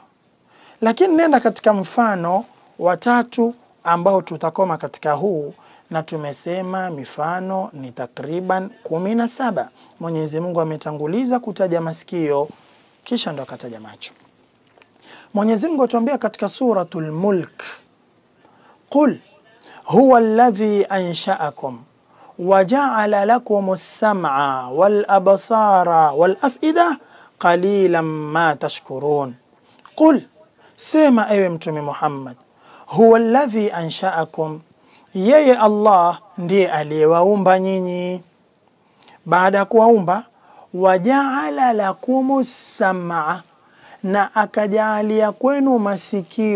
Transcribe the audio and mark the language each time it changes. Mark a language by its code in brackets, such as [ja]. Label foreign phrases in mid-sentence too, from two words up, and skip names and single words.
[sw] Lakini nenda katika mfano wa tatu ambao tutakoma katika huu, na tumesema mifano ni takriban 17. Mwenyezi Mungu ametanguliza kutaja masikio kisha ndo akataja macho. Mwenyezi Mungu atuambia katika suratul Mulk, [ar] قل هو الذي أنشأكم وجعل لكم السمع والأبصار والأفئدة قليلا ما تشكرون. قل, [sw] sema ewe Mtume Muhammad, [ar] هو الذي أنشأكم, [sw] yeye Allah ndiye aliyewaumba nyinyi. Baada ya kuwaumba, [ar] وجعل لكم السمع, [sw] na akajalia kwenu masikio.